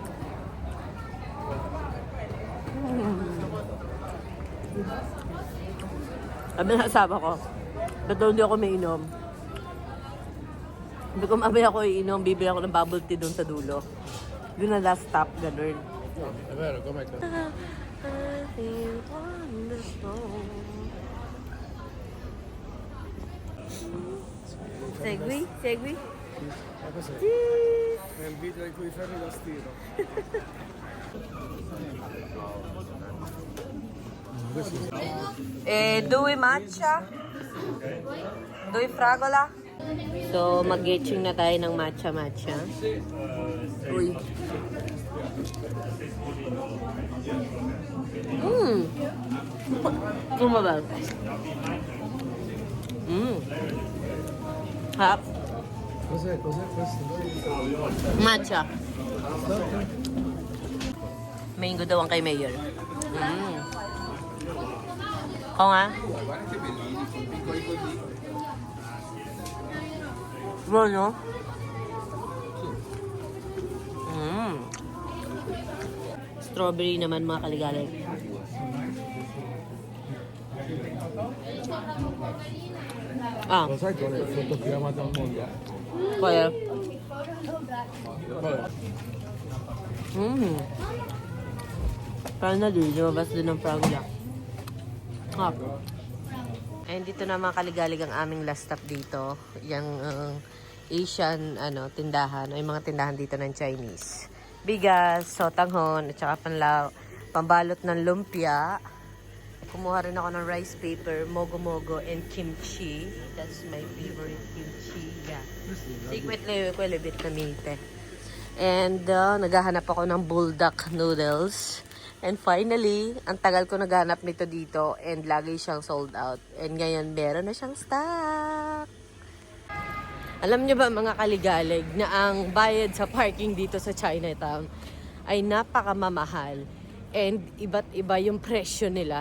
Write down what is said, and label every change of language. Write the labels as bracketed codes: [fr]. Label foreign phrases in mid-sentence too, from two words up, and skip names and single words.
[tl] Sabi na asawa ko, ba't daw hindi ako may inom? Hindi ko mamaya ako iinom, bibili ako ng bubble tea doon sa dulo. Yun na [en] last stop, [tl] ganun. [it] È vero, com'è che... Segui, segui. Ma cos'è? È il video in cui ferri da stiro. Due matcha. Due fragola. [tl] So, mag-getching na tayo ng matcha-matcha. Uy. Kumabal. Hap. [it] Cos'è? Cos'è questo? [tl] Matcha. Mango daw ang kay Mayor. Oo nga. [it] Guarda che bellini, sono piccoli così. Buono? [tl] Strawberry naman mga kaligalig. Ah, [it] Lo sai qual è il frutto più amato al mondo? [tl] kaya. [it] Qual è? [tl] Parang na din, lumabas din ng fragola. Ah. Ayun, dito na mga kaligalig ang aming [en] last stop [tl] dito. Yung Asian tindahan, o yung mga tindahan dito ng Chinese. Bigas, sotanghon, at saka pambalot ng lumpia. Kumuha rin ako ng [en] rice paper, [tl] mogo-mogo, and kimchi. [en] That's my favorite kimchi. [fr] Yeah. Secret quelle vietnamite. [tl] And naghahanap ako ng buldak noodles. And finally, ang tagal ko naghanap nito dito and lagi siyang [en] sold out. [tl] And ngayon, meron na siyang stock. Alam niyo ba mga kaligalig na ang bayad sa parking dito sa Chinatown ay napakamamahal and iba't iba yung presyo nila.